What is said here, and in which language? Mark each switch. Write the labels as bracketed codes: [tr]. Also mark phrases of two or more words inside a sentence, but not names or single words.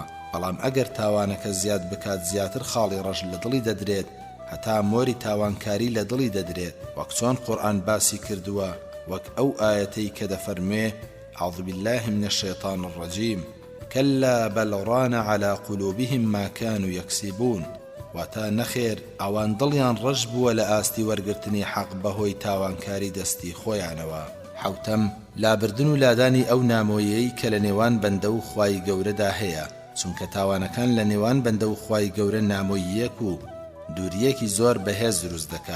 [ckb] بەڵام ئەگەر تاوانەکە زیاد بکات، زیاتر خاڵی ڕەش لە دڵی دەدرێت، هەتا مۆری تاوانکاری لە دڵی دەدرێت، وەک چۆن قورئان باسی کردووە، وەک ئەو ئاەتەی کە دەفەرمێ: [ar] أعوذ بالله من الشيطان الرجيم كلا بل ران على قلوبهم ما كانوا يكسبون. [ckb] واتا نەخێر ئەوان دڵیان ڕەش بووە لە ئاستی وەرگرتنی حەق بەهۆی تاوانکاری دەستی خۆیانەوە. حەوتەم، لابردن و لادانی ئەو نامۆیەی کە لە نێوان بەندە و خوای گەورەدا هەیە، چونکە تاوانەکان لە نێوان بەندە و خوای گەورە نامۆییەک و دووریەکی زۆر بەهێز دروست دەکات.